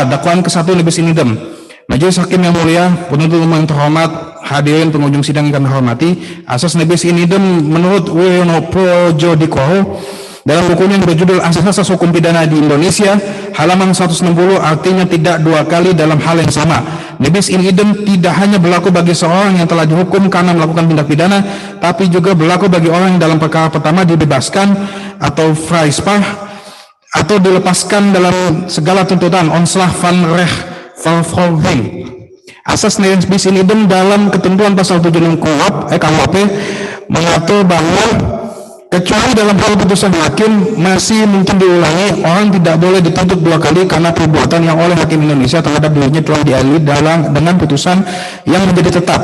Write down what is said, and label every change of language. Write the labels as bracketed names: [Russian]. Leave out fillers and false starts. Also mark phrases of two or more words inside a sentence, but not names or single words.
[Indonesian] Dakwaan ke-1 [Latin] libis in idem. [Indonesian] Majelis Hakim yang mulia, penuntut umum yang terhormat, hadirin pengunjung sidang yang kami hormati, asas [Latin] libis in idem [Indonesian] menurut Wiono Projodikoro dalam bukunya yang berjudul Asas-Asas Hukum Pidana di Indonesia, halaman 160, artinya tidak 2 kali dalam hal yang sama. [Latin] Libis in idem [Indonesian] tidak hanya berlaku bagi seorang yang telah dihukum karena melakukan tindak pidana, tapi juga berlaku bagi orang yang dalam perkara pertama dibebaskan atau vrijspraak atau dilepaskan dalam segala tuntutan [Dutch] ontslag van recht vervolging. [Indonesian] Asas [Latin] libis in idem [Indonesian] dalam ketentuan pasal 76 KUHP mengatur bahwa kecuali dalam hal putusan hakim masih mungkin diulangi, orang tidak boleh dituntut 2 kali karena perbuatan yang oleh hakim Indonesia terhadap dirinya telah diadili dengan putusan yang menjadi tetap.